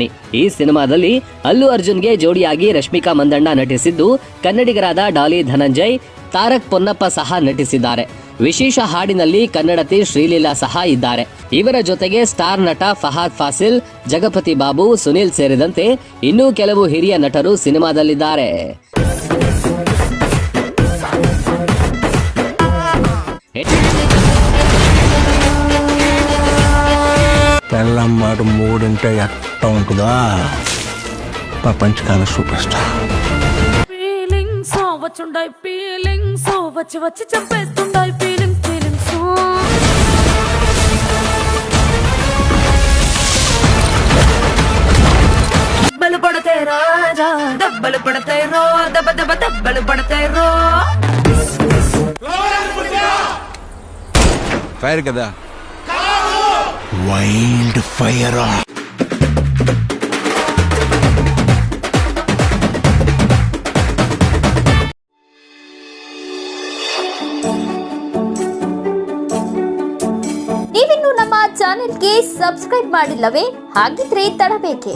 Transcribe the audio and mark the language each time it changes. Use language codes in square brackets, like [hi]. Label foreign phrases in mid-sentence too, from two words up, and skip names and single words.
[kn] ಈ ಸಿನಿಮಾದಲ್ಲಿ ಅಲ್ಲು ಅರ್ಜುನ್ಗೆ ಜೋಡಿಯಾಗಿ ರಶ್ಮಿಕಾ ಮಂದಣ್ಣ ನಟಿಸಿದ್ದು, ಕನ್ನಡಿಗರಾದ ಡಾಲಿ ಧನಂಜಯ್, ತಾರಕ್ ಪೊನ್ನಪ್ಪ ಸಹ ನಟಿಸಿದ್ದಾರೆ. ವಿಶೇಷ ಹಾಡಿನಲ್ಲಿ ಕನ್ನಡತಿ ಶ್ರೀಲೀಲಾ ಸಹ ಇದ್ದಾರೆ. ಇವರ ಜೊತೆಗೆ ಸ್ಟಾರ್ ನಟ ಫಹದ್ ಫಾಸಿಲ್, ಜಗಪತಿ ಬಾಬು, ಸುನಿಲ್ ಸೇರಿದಂತೆ ಇನ್ನೂ ಕೆಲವು ಹಿರಿಯ ನಟರು ಸಿನಿಮಾದಲ್ಲಿದ್ದಾರೆ. [te] పెళ్ళమ్మాడు మూడింటే ఎట్ట ఉంటుందా? ప్రపంచకాల సూపర్ స్టార్. వచ్చి చంపేస్తుండాయి ఫీలింగ్స్. దెబ్బలు పడతాయి రాజా, దెబ్బలు పడతాయి రో, దెబ్బ దెబ్బ దెబ్బలు పడతాయి రో. ఫైర్ కదా, వైల్డ్ ఫైర్. [kn] ನೀವಿನ್ನು ನಮ್ಮ ಚಾನೆಲ್ಗೆ ಸಬ್ಸ್ಕ್ರೈಬ್ ಮಾಡಿಲ್ಲವೇ? ಹಾಗಿದ್ರೆ ತಡಬೇಕೆ?